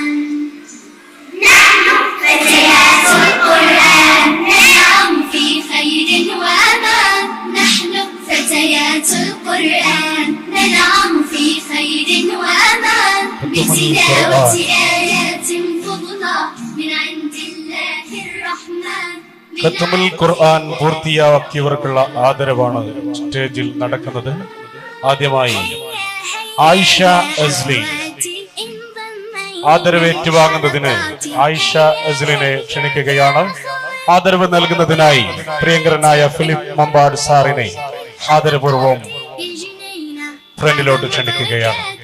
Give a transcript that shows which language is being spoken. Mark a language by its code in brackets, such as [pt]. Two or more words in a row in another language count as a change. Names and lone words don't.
[ar] نحن فتيات القرآن ننعم في خير وأمان، نحن فتيات القرآن ننعم في خير وأمان بتلاوة آيات فضلا من عند الله الرحمن. [ml] ഖത്മുൽ ഖുർആൻ പൂർത്തിയാക്കിയവർക്കുള്ള ആദരവാണ് സ്റ്റേജിൽ നടക്കുന്നത്. ആദ്യമായി ആയിഷ അസ്ലി. ആദരവ് ഏറ്റുവാങ്ങുന്നതിന് ആയിഷ അസ്ലിനെ ക്ഷണിക്കുകയാണ്. ആദരവ് നൽകുന്നതിനായി പ്രിയങ്കരനായ ഫിലിപ്പ് മമ്പാട് സാറിനെ ആദരപൂർവ്വം ഫ്രണ്ടിലോട്ട് ക്ഷണിക്കുകയാണ്.